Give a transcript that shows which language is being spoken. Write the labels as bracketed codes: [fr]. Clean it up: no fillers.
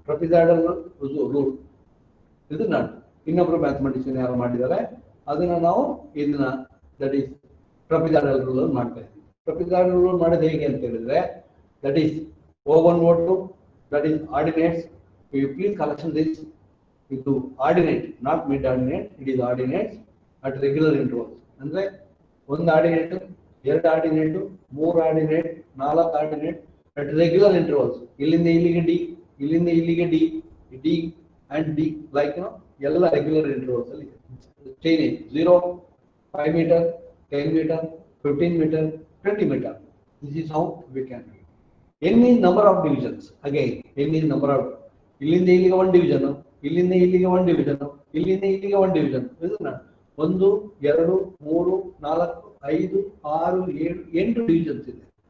[kn] trapezoidal rule ಇದನ್ನ ಇನ್ನೊಬ್ರು mathematician ಯಾರು ಮಾಡಿದ್ದಾರೆ, ಅದನ್ನ ನಾವು ಇದನ್ನ ದಟ್ ಈಸ್ trapezoidal rule ಮಾಡ್ತಾ ಇದ್ದೀವಿ. trapezoidal rule ಮಾಡೋದು ಹೇಗೆ ಅಂತ ಹೇಳಿದ್ರೆ, [en] that is O1 O2 that is ordinates. You please collection this into ordinate, not mid ordinate. It is ordinates at regular intervals. [kn] ಅಂದ್ರೆ ಒಂದು ಆರ್ಡಿನೇಟ್, ಎರಡು ಆರ್ಡಿನೇಟ್, ಮೂರು ಆರ್ಡಿನೇಟ್, ನಾಲ್ಕು ಆರ್ಡಿನೇಟ್ [en] at regular intervals. [kn] ಇಲ್ಲಿಂದ ಇಲ್ಲಿಗೆ ಡಿ, ಇಲ್ಲಿಂದ ಇಲ್ಲಿಗೆ D, D and D, like ಎಲ್ಲ ರೆಗ್ಯುಲರ್ ಇಂಟರ್ವಲ್ಸ್ ಅಲ್ಲಿ chain 0, 5 meter, 10 meter, 15 meter, 20 meter. [en] This is how we can do it. N is number of divisions. Again, N is number of, [kn] ಇಲ್ಲಿಂದ ಇಲ್ಲಿಗೆ [en] 1 division, ಇಲ್ಲಿಂದ ಇಲ್ಲಿಗೆ 1 division, ಇಲ್ಲಿಂದ ಇಲ್ಲಿಗೆ 1 division. [kn] ಇದನ್ನ 1 2 3 4 5 6 7 8 divisions ಇದೆ.